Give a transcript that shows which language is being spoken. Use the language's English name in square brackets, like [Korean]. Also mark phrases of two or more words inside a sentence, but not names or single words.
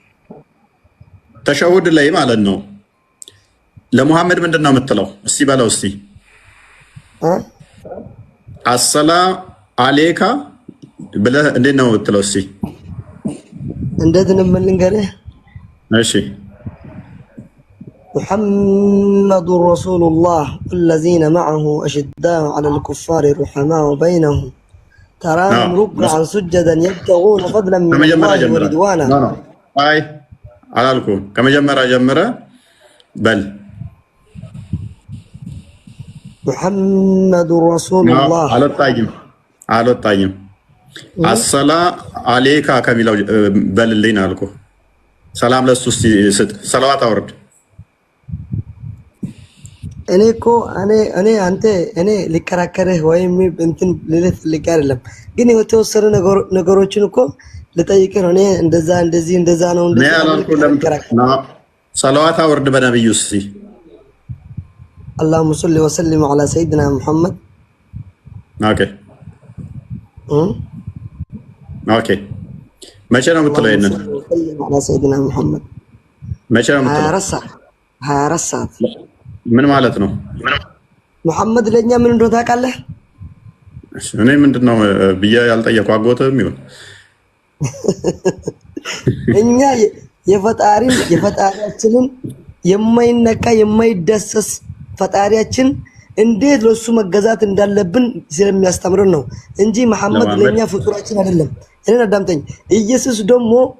[Amharic] ተሸሁድ ላይ ማለት ነው ለሙሐመድ ምንድን ነው የምትለው? እስቲ በለው እስቲ [Arabic] السلام عليك [Amharic] ብለህ እንዴት ነው የምትለው? እስቲ እንዴት ነው የምልንገርህ? እሺ [Arabic] محمد رسول الله والذين معه أشداء على الكفار رحماء بينهم تراهم ركعا سجدا يبتغون فضلا من الله ورضوانا. [Amharic] አይ አላልኩም። ከመጀመሪያ ጀምረ በል [Arabic] محمد رسول الله [Amharic] አልወጣኝም። [Arabic] السلام عليك [Amharic] ከሚለው በልልኝ አልኩህ። ሰላም ለሱ ስጥ፣ ሰላዋት አውርድ። እኔ እኮ እኔ ሊከራከርህ ወይም እንትን ልልህ ፈልጌ አይደለም፣ ግን የተወሰኑ ነገሮችን እኮ ልጠይቅህ ነው። እኔ እንደዛ ነው ሰላዋት አውርድ በነብዩ እስቲ [Arabic] اللهم صل وسلم على سيدنا محمد. [Amharic] ኦኬ መቼ ነው የምትለው? ይሄንን [Arabic] على سيدنا محمد [Amharic] መቼ ነው የምትለው? 24 ሰዓት ምን ማለት ነው? መሐመድ ለኛ ምን እንደሆነ ታውቃለህ? እኔ ምንድነው ብዬ ያልጠየኩህ አጎትህም ይሁን እኛ የፈጣሪያችንን የማይነካ የማይዳሰስ ፈጣሪያችን እንዴት ለሱ መገዛት እንዳለብን ስለሚያስተምረን ነው እንጂ መሐመድ ለኛ ፍጡራችን አይደለም። እኔ አዳምጠኝ። ኢየሱስ ደግሞ